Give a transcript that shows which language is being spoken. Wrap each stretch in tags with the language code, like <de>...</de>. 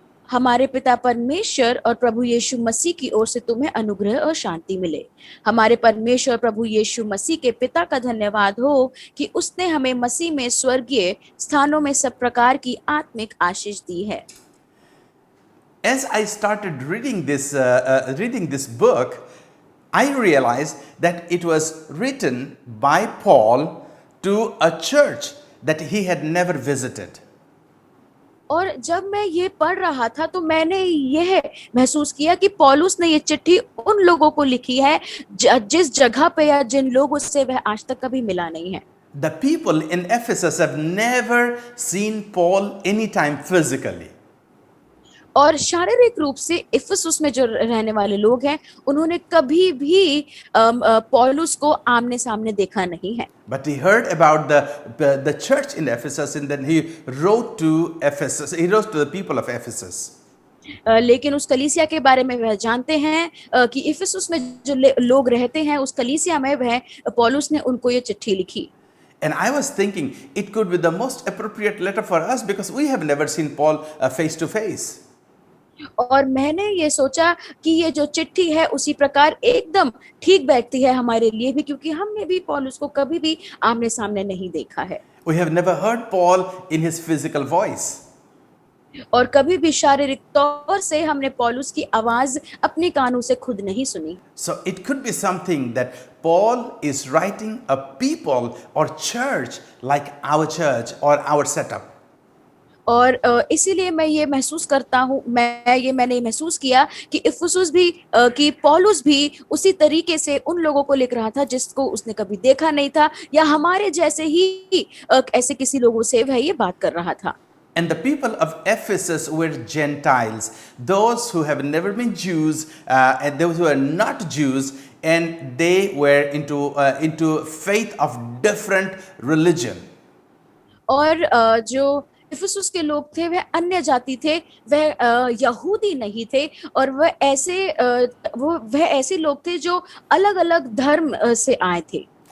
<hi>हमारे पिता परमेश्वर और प्रभु यीशु मसीह की ओर से तुम्हें अनुग्रह और शांति मिले. हमारे परमेश्वर प्रभु यीशु मसीह के पिता का धन्यवाद हो कि उसने हमें मसीह में स्वर्गीय स्थानों में सब प्रकार की आत्मिक आशीष दी है.</hi> <en>As I started reading this book, I realized that it was written by Paul to a church that he had never visited.</en> <hi>और जब मैं ये पढ़ रहा था तो मैंने यह महसूस किया कि पौलुस ने ये चिट्ठी उन लोगों को लिखी है जिस जगह पे या जिन लोगों से वह आज तक कभी मिला नहीं है।</hi> <en>The people in Ephesus have never seen Paul anytime physically.</en> <hi>और शारीरिक रूप से इफिसुस में जो रहने वाले लोग हैं उन्होंने कभी भी पौलुस को आमने सामने देखा नहीं है।</hi> <en>But he heard about the church in Ephesus, and then he wrote to Ephesus. He wrote to the people of Ephesus.</en> <hi>लेकिन उस कलीसिया के बारे में वह जानते हैं कि इफिसुस में जो लोग रहते हैं उस कलीसिया में वह पौलुस ने उनको ये चिट्ठी लिखी।</hi> <en>And I was thinking it could be the most appropriate letter for us because we have never seen Paul face to face.</en> <hi>और मैंने ये सोचा कि ये जो चिट्ठी है उसी प्रकार एकदम ठीक बैठती है हमारे लिए भी, क्योंकि हमने भी पौलुस को कभी भी आमने सामने नहीं देखा है।</hi> <en>We have never heard Paul in his physical voice.</en> <hi>और कभी भी शारीरिक तौर से हमने पौलुस की आवाज अपने कानों से खुद नहीं सुनी।</hi> <en>So it could be something that Paul is writing a people or church like our church or our setup.</en> <hi>और इसीलिए मैं ये महसूस करता हूँ, मैंने ये महसूस किया कि इफिसुस भी कि पौलुस भी उसी तरीके से उन लोगों को लिख रहा था जिसको उसने कभी देखा नहीं था, या हमारे जैसे ही ऐसे किसी लोगों से वह ये बात कर रहा था।</hi> <en>And the people of Ephesus were Gentiles, those who have never been Jews, and those who are not Jews, and they were into faith of different religion.</en> <hi>और जो इफिसुस के लोग थे वह अन्य जाति थे, वह यहूदी नहीं थे, और वह ऐसे लोग थे जो अलग-अलग धर्म से आए थे।</hi>